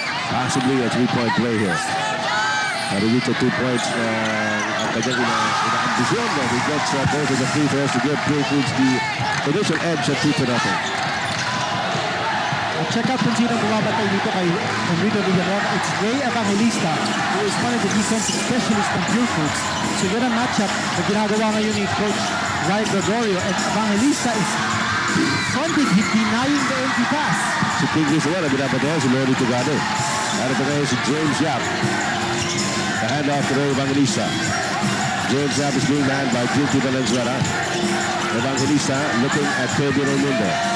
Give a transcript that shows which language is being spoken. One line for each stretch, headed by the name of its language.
English: Possibly a 3-point play here.
Filipino: Dito 2 points ang kanyang ina-ambisyon.
English: He gets both of the free throws to give Purefoods the initial edge at 2-0. Check out
Filipino: kung sino bumabatay dito kay Enrico Villanueva.
English: It's Ray Evangelista, who is one of the defensive specialists ng Purefoods.
Filipino: So yun ang matchup na ginagawa ngayon ni Coach Ray Gregorio.
English: And Evangelista is fronting, he's denying the empty pass.
Filipino: Si Pingris naman, binabatayan si Lori Tugade. Narito ngayon si James Yap.
English: The handoff to Ray Evangelista. James Yap is being manned by Junti Valenzuela. Evangelista looking at Pedro Raimundo.